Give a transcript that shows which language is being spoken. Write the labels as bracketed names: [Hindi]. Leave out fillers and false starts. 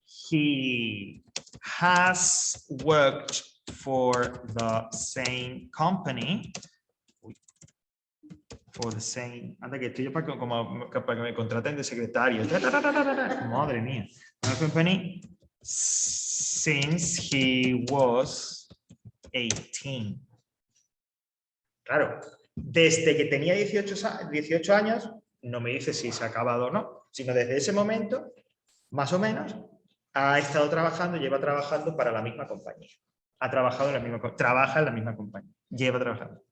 [English] He has worked for the same company. For the same. [Spanish] Anda, que estoy yo para que me contraten de secretario. Madre mía. [English] The company since he was 18. [Spanish] Claro, desde que tenía 18 años, no me dice si se ha acabado o no, sino desde ese momento, más o menos, ha estado trabajando, lleva trabajando para la misma compañía. Ha trabajado en la misma, trabaja en la misma compañía. Lleva trabajando.